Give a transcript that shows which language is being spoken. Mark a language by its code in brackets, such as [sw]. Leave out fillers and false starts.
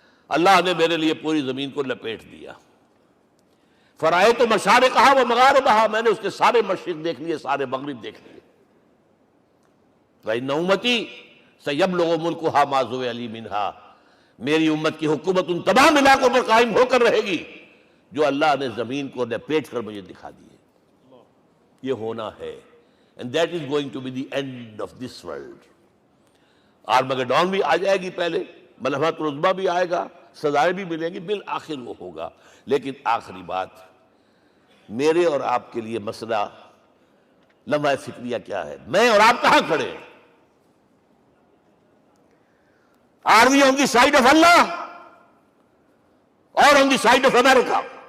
[ur] اللہ نے میرے لیے پوری زمین کو لپیٹ دیا. [ar] فرائے تو مشارقہا و مغاربہا، [ur] میں نے اس کے سارے مشرق دیکھ لیے، سارے مغرب دیکھ لیے. [ar] فإن امتی سیبلغ ملکہا ما زوئ لی منہا، [ur] میری امت کی حکومت ان تمام علاقوں پر قائم ہو کر رہے گی جو اللہ نے زمین کو لپیٹ کر مجھے دکھا دیے. یہ ہونا ہے. [en] And that is going to be the end of this world. [ur] Armageddon بھی آ جائے گی پہلے، ملحمت العظمیٰ بھی آئے گا، سزائیں بھی ملیں گی، بالآخر وہ ہوگا. لیکن آخری بات، میرے اور آپ کے لیے مسئلہ لمحہ فکریہ کیا ہے؟ میں اور آپ کہاں کھڑے ہیں؟ [en] Are we on the side of Allah or on the side of America?